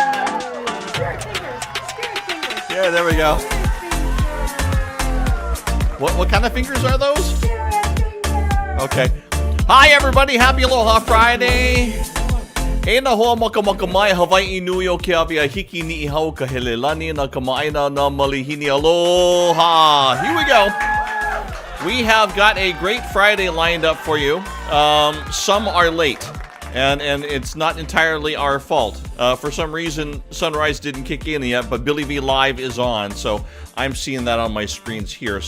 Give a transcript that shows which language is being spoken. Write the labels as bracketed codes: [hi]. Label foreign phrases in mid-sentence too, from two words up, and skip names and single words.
[en] Yeah, there we go. What kind of fingers are those? Okay. Hi everybody, happy Aloha Friday! [haw] E na hoa maka mai Hawaii nui o ke awia hiki ni I hau ka hele lani na ka maaina na malihini aloha. [en] Here we go. We have got a great Friday lined up for you. Some are late. And it's not entirely our fault. For some reason, Sunrise didn't kick in yet, but Billy V Live is on, so I'm seeing that on my screens here.